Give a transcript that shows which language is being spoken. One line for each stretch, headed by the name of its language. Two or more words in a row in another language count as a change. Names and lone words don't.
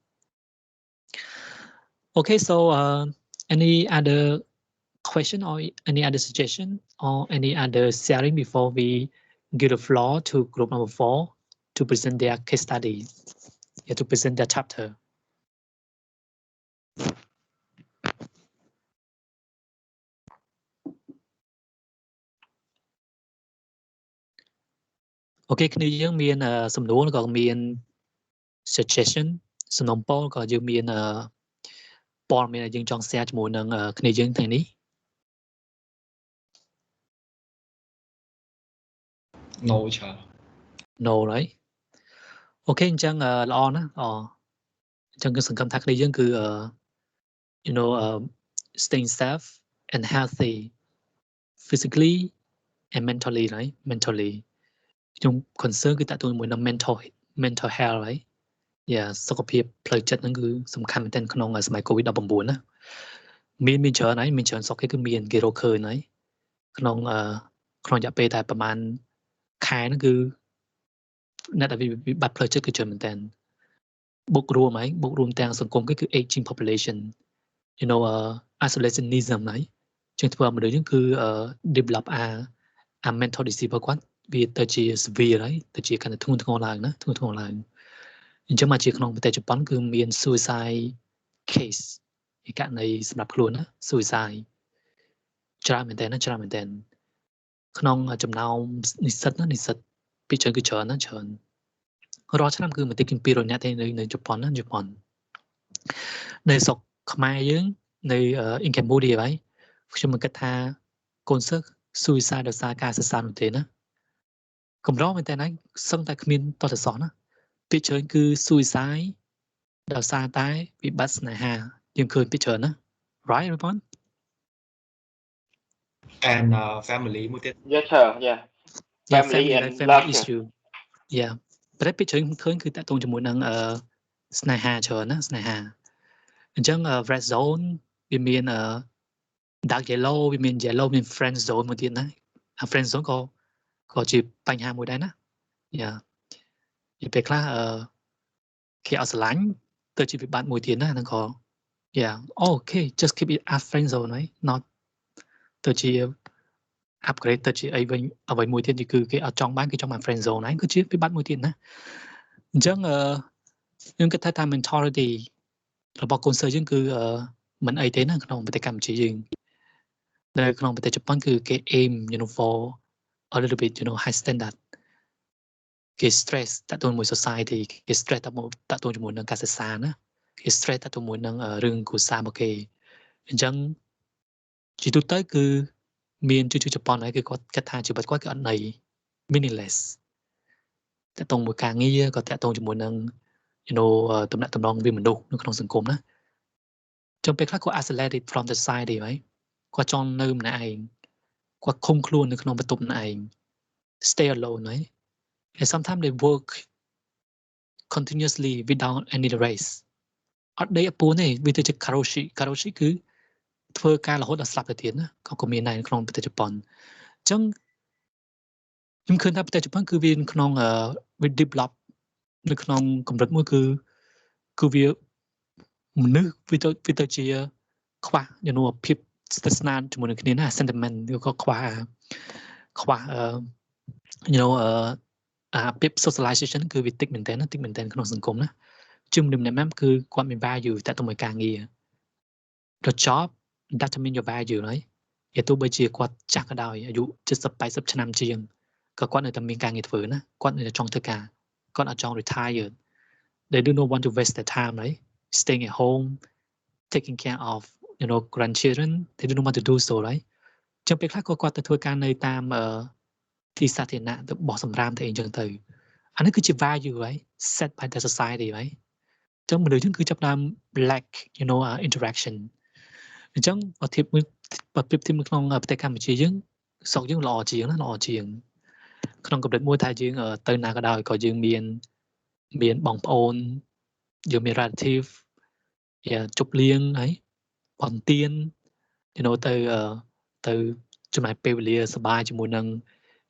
English: Okay, so any other question or any other suggestion or any other sharing before we give the floor to group number 4 to present their case study, yeah, to present their chapter.
Khmer: Okay, គ្នាយើងមានសំណួរក៏មាន suggestion សំណុំពរក៏យើងមានព័ត៌មានដែលយើងចង់ share ជាមួយនឹងគ្នាយើងថ្ងៃនេះ No ច្រើន No right អូខេអញ្ចឹងល្អណាស់អញ្ចឹងគឺសង្ឃឹមថាគ្នាយើងគឺ
English: you know staying safe and healthy physically and mentally right mentally
Khmer: ខ្ញុំ concern គឺតាក់ទងជាមួយនឹង
English: mental health right yeah
Khmer: សុខភាពផ្លូវចិត្តហ្នឹងគឺសំខាន់មែនទែនក្នុងសម័យ COVID-19 ណាមាន ច្រើនហើយមានច្រើនសុខគេគឺមានគេរកឃើញហើយក្នុងរយៈពេលតែប្រហែលខែហ្នឹងគឺអ្នកដែលវិបត្តិផ្លូវចិត្តគឺ ច្រើនមែនទែនបូករួមទាំងសង្គមគឺ
English: aging population you know isolationism
Khmer: ហើយជាងធ្វើឲ្យមនុស្សហ្នឹង គឺ
English: develop a mental disease
Khmer: របស់គាត់វាទៅជា severe ហើយទៅជាកាន់តែធ្ងន់ធ្ងរឡើងណាធ្ងន់ធ្ងរឡើងអញ្ចឹងមកជាក្នុងប្រទេសជប៉ុនគឺមាន
English: suicide case
Khmer: ឯករណីសម្រាប់ខ្លួនណា suicide ច្រើនមែនតើក្នុងចំណោមនិស្សិតពីច្រើនគឺច្រើនណាច្រើនរាល់ឆ្នាំគឺមិនតិចជាង200នាក់ទេនៅជប៉ុនណា នៅស្រុកខ្មែរយើងនៅ
English: in Cambodia
Khmer: ហើយខ្ញុំមិនគិតថាកូនសិស្ស suicide ដោយសារការសិក្សានោះទេណាកម្រមែនតើណាសឹងតែគ្មានតតសោះណាពីច្រើនគឺ suicide ដោយសារតែវិបត្តិស្នេហាយើងឃើញពីច្រើនណា
English: right everyone and family
Khmer: មួយទៀត
English: Yes sir yeah family and love
Khmer: issue yeah ប្រហែលពីច្រើនឃើញគឺតាក់ទងជាមួយនឹងស្នេហាច្រើនណាស្នេហាអញ្ចឹង
English: red zone
Khmer: វាមាន
English: dark yellow
Khmer: វាមាន yellow មាន
English: friend zone
Khmer: មួយទៀតណា
English: friend zone
Khmer: ក៏ជាបញ្ហាមួយដែរណាយ៉ាពេលខ្លះគេអត់ស្រឡាញ់ទៅជាវិបត្តិមួយទៀតណាហ្នឹងក៏
English: yeah okay just keep it as friend zone
Khmer: ហើយ not ទៅ ជា upgrade ទៅជាអីវិញអ្វីមួយទៀតគឺគេអត់ចង់បានគេចង់បាន
English: friend zone
Khmer: ហ្នឹងគឺជាវិបត្តិមួយទៀតណាអញ្ចឹងខ្ញុំគិតថា mentality របស់កូនសិស្សយើងគឺមិនអីទេណាក្នុងប្រទេសកម្ពុជាយើងនៅក្នុងប្រទេសជប៉ុនគឺគេ
English: aim for a little bit high standard
Khmer: គេ stress តាក់ទងជាមួយ society គេ stress តាក់ទងជាមួយនឹងការសិក្សាណាគេ stress តាក់ទងជាមួយនឹងរឿងគ្រួសាររបស់គេអញ្ចឹងជាទូទៅគឺមានជជ ប៉ុនហើយគឺគាត់គិតថាជីវិតគាត់គឺអត់ន័យ meaningless តាក់ទងមួយការងារក៏តាក់ទងជាមួយនឹងតំណែងតំណងវាមនុស្សនៅក្នុងសង្គ មណាចឹងពេលខ្លះគាត់ isolated from the society ហើយគាត់ចង់នៅម្នាក់ឯងគាត់ឃុំខ្លួននៅក្នុងបន្ទប់ម្នាក់ឯ ង
English: stay alone
Khmer: ហើយ
English: and sometimes they work continuously without any rest
Khmer: អត់ដេកអពួនទេវាទៅជា karoshi គឺធ្វើការរហូតដល់ស្លាប់ទៅទៀតណាក៏មានដែរនៅក្នុងប្រទេសជប៉ុនអញ្ចឹងខ្ញុំឃើញថាប្រទេសជប៉ុនគឺវាក្នុងវា develop នៅក្នុងកម្រិតមួយគឺវាមនុស្សវាទៅជាខ្វះភាពស្និទ្ធស្នាលជាមួយនឹងគ្នាណា sentiment ក៏ខ្វះ ភាព socialization គឺវាតិចមែនតើក្នុងសង្គមណាជុំម្នាក់ៗគឺគាត់មាន value តាក់ទងមួយការងារ
English: the job determine your value
Khmer: ហើយទោះបីជាគាត់ចាស់ក៏ដោយអាយុ70 80ឆ្នាំជាងក៏គាត់នៅតែមានការងារធ្វើណាគាត់នៅតែចង់ធ្វើការគាត់អត់ចង់ retire
English: they do not want to waste their time right staying at home taking care of grandchildren they do not want to do so right
Khmer: ចឹងពេលខ្លះគាត់ទៅធ្វើការនៅតាមទីសាធារណៈទៅបោះសម្រាមទៅអីចឹងទៅអានេះគឺជា
English: value right set by the society right
Khmer: ចឹងមនុស្សយើងគឺចាប់ផ្ដើម
English: lack you know interaction
Khmer: អញ្ចឹងបើធៀបមួយបើប្រៀបធៀបនៅក្នុងប្រទេសកម្ពុជាយើងស្រុកយើង ល្អជាងណាល្អជាងក្នុងកម្រិតមួយថាយើងទៅណាក៏ដោយក៏យើងមានបងប្អូនយើងមាន relative ជប់លៀងហើយបន្ទាន
English: you know
Khmer: ទៅចំណាយពេលវេលាសប្បាយជាមួយនឹង you